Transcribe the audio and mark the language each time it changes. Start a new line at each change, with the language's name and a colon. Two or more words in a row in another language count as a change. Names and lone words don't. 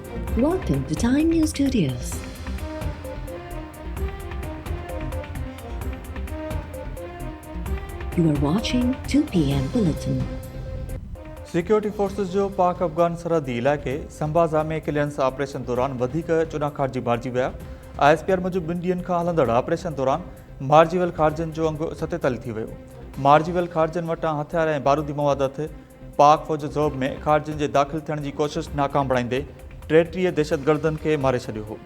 English: Welcome to Time News Studios. You are watching 2 p.m. Bulletin. security forces
Sindhi: जो पाक अफगान सरहदी इलाइक़े संबाज़ा में
English: clearance operation
Sindhi: दौरान वधीक चुनाखाट जी मारिजी विया। ISPR मूजिब 2 ॾींहनि खां हलंदड़ ऑपरेशन दौरान मारिजी वियल खारजनि जो अंगु 47 थी वियो। मारिजी वियल खारजनि वटां हथियार ऐं बारूदी मवाद अथि। पाक फ़ौज ज़ौब में खारजनि जे दाख़िल थियण जी कोशिशि नाकाम बणाईंदे 33 दहशतगर्दनि खे मारे छॾियो हो।